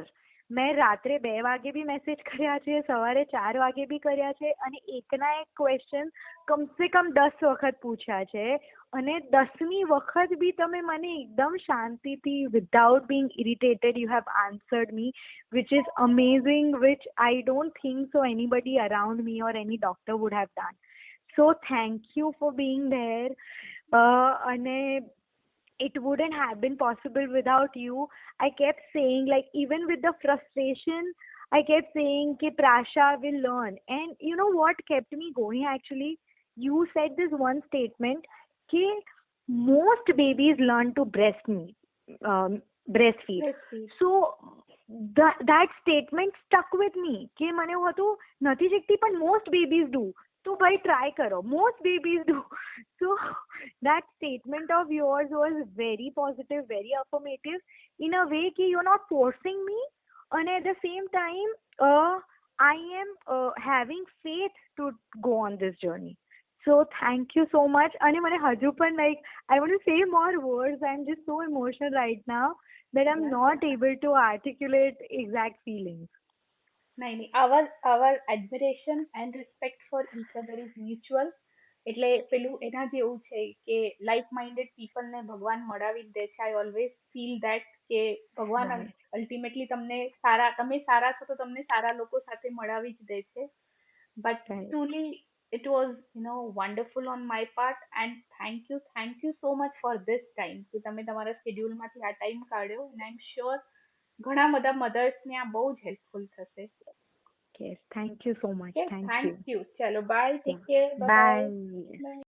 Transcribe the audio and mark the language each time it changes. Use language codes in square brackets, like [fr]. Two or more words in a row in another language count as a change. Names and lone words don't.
[gu] મેં રાત્રે 2 વાગે બી મેસેજ કર્યા છે, સવારે 4 વાગે બી કર્યા છે, અને એકના એક ક્વેશ્ચન કમસે કમ 10 વખત પૂછ્યા છે. અને 10મી વખત બી તમે મને એકદમ શાંતિથી [en] without being irritated you have answered me, which is amazing, which I don't think so anybody around me or any doctor would have done. So thank you for being there. અને it wouldn't have been possible without you. I kept saying, like, even with the frustration, I kept saying कि Prasha will learn. And you know what kept me going actually? You said this one statement कि most babies learn to breastfeed. Breastfeed. So that statement stuck with me [gu] કે મને એવું હતું નથી શીખતી પણ [en] most babies do. [gu] તો ભાઈ ટ્રાય કરો, [en] most babies do. So that statement of yours was very positive, very affirmative, in a way कि you're not forcing me, and at the same time I am having faith to go on this journey. So thank you so much. [gu] અને મને હજુ પણ [en] like I want to say more words. I'm just so emotional right now that I'm not able to articulate exact feelings. [gu] નહીં નહીં, [en] our admiration and respect for each other is mutual. [gu] એટલે પેલું એના જેવું છે કે [en] like minded people [gu] ને ભગવાન મળાવી જ દે છે. [en] I always feel that [gu] કે ભગવાન [en] Right. [gu] અલ્ટિમેટલી તમને સારા, તમે સારા છો તો તમને સારા લોકો સાથે મળાવી જ દે છે. [en] બટ Right. ટ્રુલી it was wonderful on my part, and thank you so much for this time [gu] કે તમે તમારા [en] schedule [gu] માંથી આ [en] time કાઢ્યો, and I'm sure [gu] ઘણા બધા [en] mothers [gu] ને આ બહુ જ [en] helpful થશે. Yes, thank you so much. Okay, Thank thank you. you. ચલો bye, Yeah. take care, bye bye. Bye. Bye.